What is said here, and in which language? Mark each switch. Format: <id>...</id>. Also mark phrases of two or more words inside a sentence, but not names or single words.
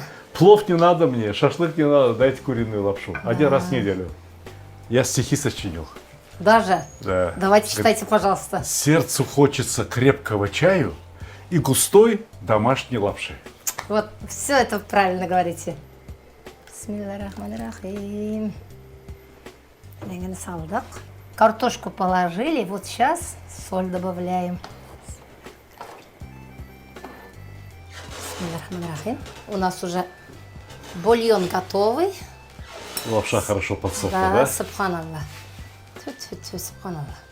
<ru>Плов не надо мне, шашлык не надо, дайте куриную лапшу. 1 раз в неделю. Я стихи сочинил. даже. Да. Давайте читайте, пожалуйста. Сердцу хочется крепкого чаю и густой домашней лапши. Вот, все это правильно говорите.</ru> <ar>بسم الله الرحمن الرحيم. Леген салдак.</ar> <ru>Картошку положили, вот сейчас соль добавляем.</ru> <ar>بسم الله الرحمن الرحيم.</ar> <ru>У нас уже бульон готовый. Лапша хорошо подсохла, Да, да? субханаллах. Тьфу-тьфу-тьфу, субханаллах.</ru>